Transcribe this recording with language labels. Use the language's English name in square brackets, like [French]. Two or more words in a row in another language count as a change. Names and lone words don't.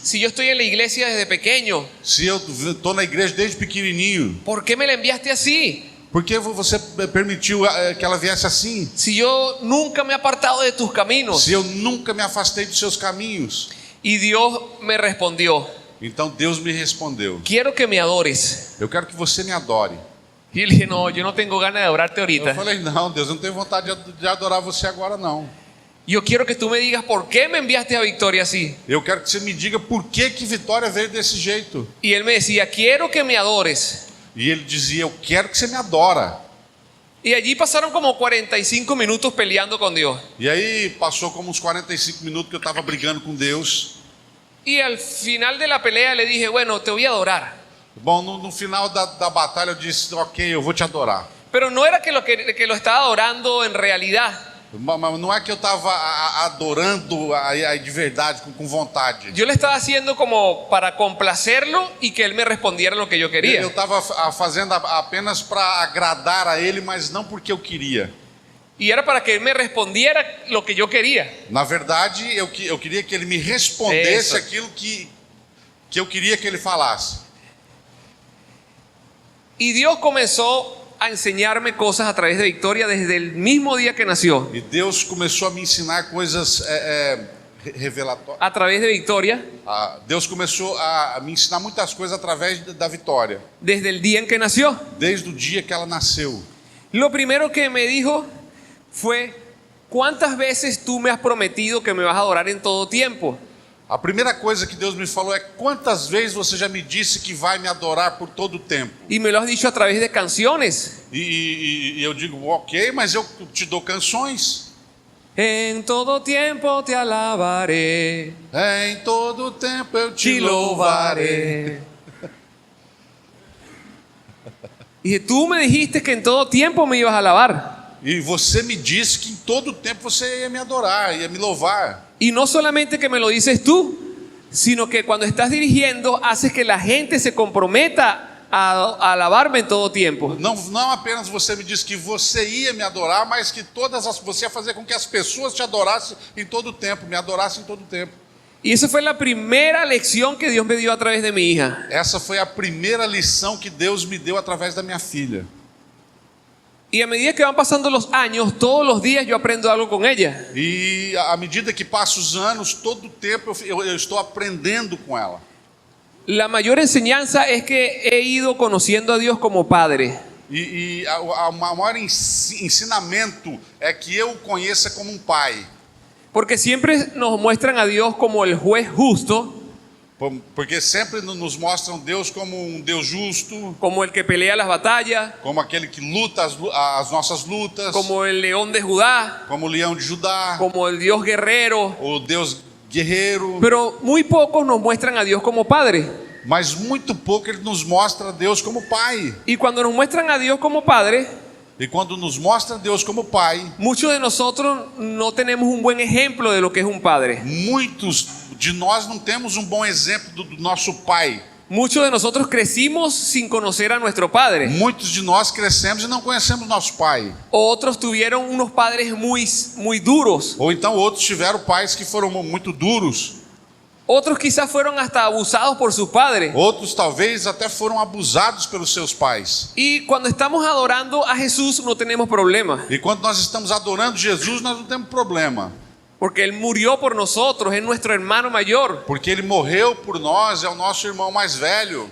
[Spanish] Si yo estoy en la iglesia desde pequeño, [Portuguese] Se eu estou na igreja desde pequenininho, [Spanish] ¿por qué me la enviaste así? [Portuguese] por que você permitiu que ela viesse assim? [Spanish] Si yo nunca me he apartado de tus caminos. [Portuguese] Se eu nunca me afastei dos seus caminhos? [Spanish] Y Dios me respondió, [Portuguese] Então Deus me respondeu: [Spanish] quiero que me adores. [Portuguese] eu quero que você me adore. [Spanish] Y le dije, no, yo no tengo ganas de adorarte [Portuguese] Eu [Spanish] ahorita. [Portuguese] falei: não, Deus, eu não tenho vontade de adorar você agora, não. [Spanish] Yo quiero que tú me digas por qué me enviaste a Victoria así. [Portuguese] Eu quero que você me diga por que Vitória veio desse jeito. [Spanish] Y él me decía, quiero que me adores. [Portuguese] E ele dizia: eu quero que você me adora. [Spanish] Y allí pasaron como 45 minutos peleando con Dios. [Portuguese] E aí passou como uns 45 minutos que eu estava brigando com Deus. [Spanish] Y al final de la pelea le dije, bueno, te voy a adorar. [Portuguese] Bom, no final da batalha eu disse: ok, eu vou te adorar. [Spanish] Pero no era que lo estaba adorando en realidad. [Portuguese] Mas não é que eu estava adorando de verdade, com vontade. [Spanish] Yo le estaba haciendo como para complacerlo y que él me respondiera lo que yo [Portuguese] Eu [Spanish] quería. [Portuguese] estava fazendo apenas para agradar a ele, mas não porque eu queria. [Spanish] Y era para que él me respondiera lo que yo quería. [Portuguese] Na verdade, eu queria que ele me respondesse Isso. aquilo que eu queria que ele falasse. [Spanish] Y Dios comenzó a enseñarme cosas a través de Victoria desde el mismo día que nació. [Portuguese] E Deus começou a me ensinar coisas revelatórias. [Spanish] A través de Victoria, [Portuguese] Deus começou a me ensinar muitas coisas através da Vitória, [Spanish] desde el día en que nació. [Portuguese] desde o dia que ela nasceu. [Spanish] Lo primero que me dijo fue, ¿cuántas veces tú me has prometido que me vas a adorar en todo tiempo? [Portuguese] A primeira coisa que Deus me falou é: quantas vezes você já me disse que vai me adorar por todo o tempo? [Spanish] Y me lo has dicho a través de canciones. [Portuguese] E eu digo: ok, mas eu te dou canções. [Spanish] En todo tiempo te alabaré, [Portuguese] Em todo tempo eu te te louvarei. louvaré. [Spanish] Dije, tú me dijiste que en todo tiempo me ibas a alabar. [Portuguese] E você me disse que em todo tempo você ia me adorar, ia me louvar. [Spanish] Y no solamente que me lo dices tú, sino que cuando estás dirigiendo haces que la gente se comprometa a alabarme en todo tiempo. [Portuguese] Não apenas você me disse que você ia me adorar, mas que você ia fazer com que as pessoas te adorassem em todo tempo, me adorassem em todo tempo. [Spanish] Y esa fue la primera lección que Dios me dio a través de mi hija. [Portuguese] Essa foi a primeira lição que Deus me deu através da minha filha. [Spanish] Y a medida que van pasando los años, todos los días yo aprendo algo con ella. [Portuguese] E à medida que passam os anos, todo o tempo eu estou aprendendo com ela. [Spanish] La mayor enseñanza es que he ido conociendo a Dios como Padre. [Portuguese] E o maior ensinamento é que eu o conheça como um pai. [Spanish] Porque siempre nos muestran a Dios como el juez justo, [Portuguese] Porque sempre nos mostram Deus como um Deus justo, [Spanish] como el que pelea las batallas, [Portuguese] como aquele que luta as nossas lutas, [Spanish] como el león de Judá, [Portuguese] como o leão de Judá, [Spanish] como el Dios guerrero. [Portuguese] o Deus guerreiro. [Spanish] Pero muy pocos nos muestran a Dios como Padre. [Portuguese] Mas muito pouco ele nos mostra Deus como pai. [Spanish] Y cuando nos muestran a Dios como Padre, [Portuguese] E quando nos mostra Deus como pai, [Spanish] muchos de nosotros no tenemos un buen ejemplo de lo que es un padre. [Portuguese] muitos de nós não temos um bom exemplo do nosso pai. [Spanish] Muchos de nosotros crecimos sin conocer a nuestro padre. [Portuguese] Muitos de nós crescemos e não conhecemos nosso pai. [Spanish] Otros tuvieron unos padres muy duros. [Portuguese] Ou então outros tiveram pais que foram muito duros. [Spanish] Otros quizás fueron hasta abusados por sus padres. [Portuguese] Outros talvez até foram abusados pelos seus pais. [Spanish] Y cuando estamos adorando a Jesús no tenemos problema. [Portuguese] E quando nós estamos adorando Jesus, nós não temos problema. [Spanish] Porque Él murió por nosotros, es nuestro hermano mayor. [Portuguese] Porque Ele morreu por nós, é o nosso irmão mais velho.